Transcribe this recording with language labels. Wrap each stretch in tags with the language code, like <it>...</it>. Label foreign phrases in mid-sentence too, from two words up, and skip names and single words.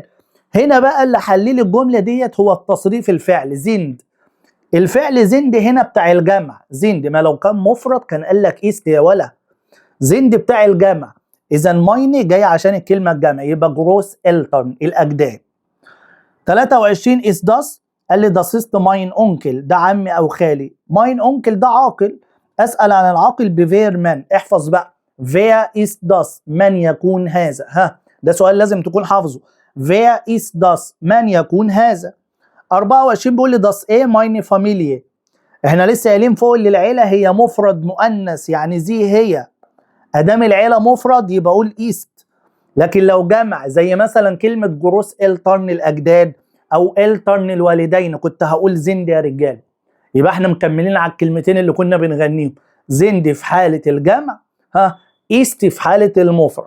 <ar>هنا بقى اللي حلل الجمله ديت هو التصريف الفعل زند. الفعل زند هنا بتاع الجمع، زند ما لو كان مفرد كان قال لك ايست يا ولا. زند بتاع الجمع، اذا مايني جاي عشان الكلمه الجمع، يبقى</ar> <de>Großeltern</de> <ar>الاجداد.</ar> <de>23 is das،</de> <ar>قال لي</ar> <de>das ist mein Onkel،</de> <ar>ده عمي او خالي.</ar> <de>mein Onkel</de> <ar>ده عاقل، اسال عن العاقل بفير من. احفظ بقى</ar> <de>wer ist das،</de> <ar>من يكون هذا. ده سؤال لازم تكون حافظه.</ar> <de>wer ist das،</de> <ar>من يكون هذا. 24 بيقول لي das ايه</ar> <de>meine Familie،</de> <ar>احنا لسه قايلين فوق اللي العيله هي مفرد مؤنث، يعني زي هي. ادام العيله مفرد يبقى اقول ايست، لكن لو جمع زي مثلا كلمه</ar> <de>Großeltern</de> <ar>الاجداد او الترن الوالدين كنت هقول زند يا رجال. يبقى احنا مكملين على الكلمتين اللي كنا بنغنيهم، زند في حاله الجمع، ايست في حاله المفرد.</ar>